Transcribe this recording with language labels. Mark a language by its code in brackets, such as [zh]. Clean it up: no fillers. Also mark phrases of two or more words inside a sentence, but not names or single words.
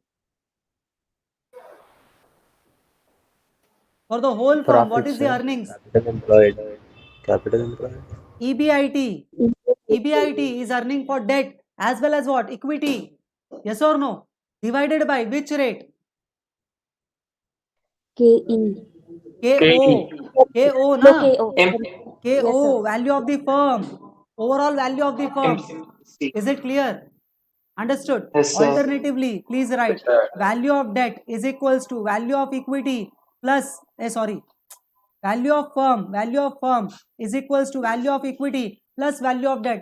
[en] For the whole firm, what is the earnings? Capital employed. Capital employed. EBIT. EBIT is earning for debt as well as what? Equity. Yes or no? Divided by which rate? KE. KO. KO, No, na? KO. M- KO, Yes, sir. value of the firm. Overall value of the firm. MC. Is it clear? Understood? Yes, sir. Alternatively, please write value of debt is equals to value of equity plus, value of firm is equals to value of equity plus value of debt.